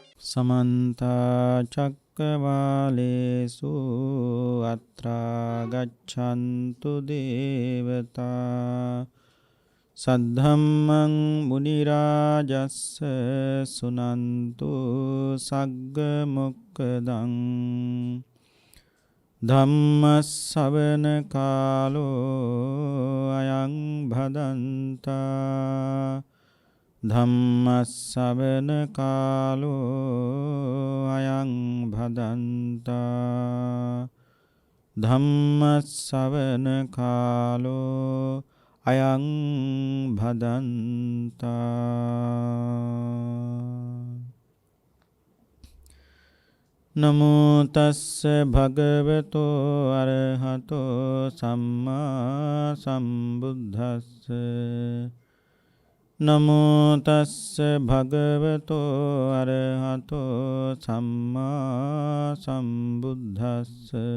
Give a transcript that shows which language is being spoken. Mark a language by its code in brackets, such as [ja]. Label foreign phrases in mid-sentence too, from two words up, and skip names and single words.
[pi] समन्ता चक्रवालेषु अत्रा गच्छन्तु देवता सद्धम्मं मुनिराजस्स सुनन्तु सग्गमुक्कदं धम्मස්සවන කාලෝ අයං භදන්තා ධම්මස්සවන කාලෝ අයං භදන්තා ධම්මස්සවන කාලෝ අයං භදන්තා නමෝ තස්ස භගවතෝ අරහතෝ සම්මා සම්බුද්දස්ස නමෝ තස්ස භගවතෝ අරහතෝ සම්මා සම්බුද්දස්ස